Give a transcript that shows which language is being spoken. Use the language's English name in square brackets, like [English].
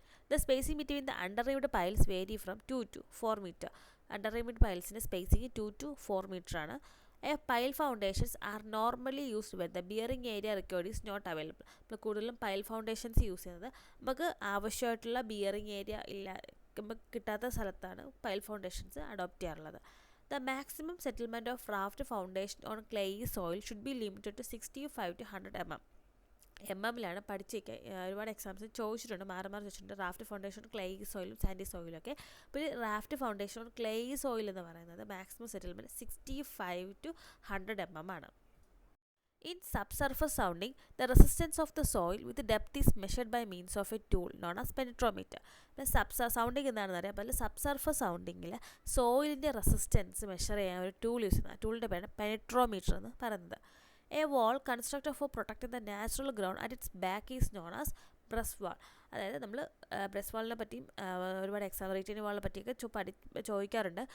[English] The spacing between the underrimmed piles vary from 2 to 4 meter. [Malayalam] Underrimmed pilesൻ്റെ spacing 2 to 4 meter ആണ്. [English] Pile foundations are normally used when the bearing area required is not available. [Malayalam] നമ്മൾ കൂടുതലും pile foundations use ചെയ്യുന്നത് നമുക്ക് ആവശ്യമായിട്ടുള്ള bearing area നമുക്ക് കിട്ടാത്ത സ്ഥലത്താണ് pile foundations adopt ചെയ്യാറുള്ളത്. [English] The maximum settlement of raft foundation on clayey soil should be limited to 65 to 100 mm. [Malayalam] MM-ലാണ് പഠിച്ചേക്കുക. ഒരുപാട് എക്സാംസ് ചോദിച്ചിട്ടുണ്ട്, മാറി ചോദിച്ചിട്ടുണ്ട്. റാഫ്റ്റ് ഫൗണ്ടേഷൻ ക്ലേയി സോയിലും സാൻഡി സോയിലും ഒക്കെ. അപ്പോൾ റാഫ്റ്റ് ഫൗണ്ടേഷൻ ക്ലേയി സോയിൽ എന്ന് പറയുന്നത് മാക്സിമം സെറ്റിൽമെൻറ്റ് 65 to 100 mm ആണ്. [English] In subsurface sounding, the resistance of the soil with depth is measured by means of a tool known as penetrometer. [Malayalam] Sounding എന്താണെന്ന് അറിയാം. അപ്പോൾ സബ്സർഫസ് സൗണ്ടിങ്ങിൽ സോയിലിൻ്റെ resistance measure ചെയ്യാൻ ഒരു ടൂൾ യൂസ് ചെയ്യുന്നത്. ആ ടൂളിൻ്റെ പേരാണ് പെനെട്രോമീറ്റർ എന്ന് പറയുന്നത്. [English] A wall constructed for protecting the natural ground at its back is known as breast wall. [Malayalam] അതായത് നമ്മൾ ബ്രസ്റ്റ് വാളിനെ പറ്റിയും ഒരുപാട് റീറ്റെയിനിങ് വാളിനെ പറ്റിയൊക്കെ ചോദിക്കാറുണ്ട്.